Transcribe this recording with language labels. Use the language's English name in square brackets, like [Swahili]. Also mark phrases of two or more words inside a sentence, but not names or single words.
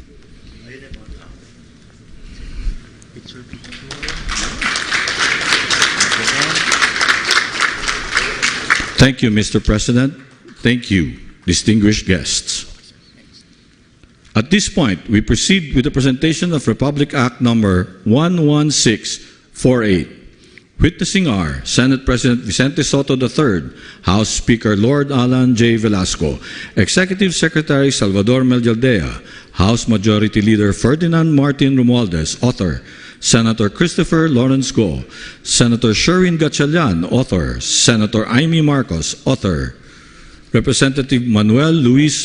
[English] Thank you, Mr. President. Thank you, distinguished guests. At this point, we proceed with the presentation of Republic Act Number 11648. Witnessing are Senate President Vicente Soto III, House Speaker Lord Alan J. Velasco, Executive Secretary Salvador Meljaldea, House Majority Leader Ferdinand Martin Romualdez, author, Senator Christopher Lawrence Go, Senator Sherwin Gatchalian, author, Senator Amy Marcos, author, Representative Manuel Luis